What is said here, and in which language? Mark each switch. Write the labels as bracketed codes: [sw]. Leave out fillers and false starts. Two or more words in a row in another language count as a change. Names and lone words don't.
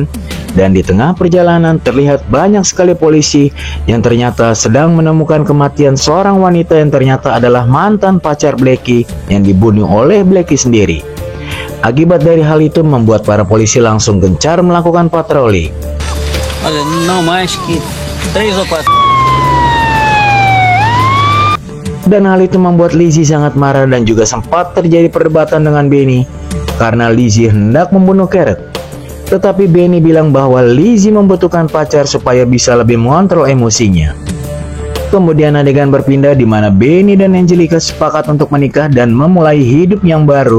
[id] Dan di tengah perjalanan terlihat banyak sekali polisi yang ternyata sedang menemukan kematian seorang wanita yang ternyata adalah mantan pacar Blackie yang dibunuh oleh Blackie sendiri. Akibat dari hal itu membuat para polisi langsung gencar melakukan patroli. [pt] Olha, não mais que 3 ou 4. [id] Dan hal itu membuat Lizzie sangat marah dan juga sempat terjadi perdebatan dengan Benny karena Lizzie hendak membunuh Carrot. Tetapi Benny bilang bahwa Lizzie membutuhkan pacar supaya bisa lebih mengontrol emosinya. Kemudian adegan berpindah di mana Benny dan Angelica sepakat untuk menikah dan memulai hidup yang baru.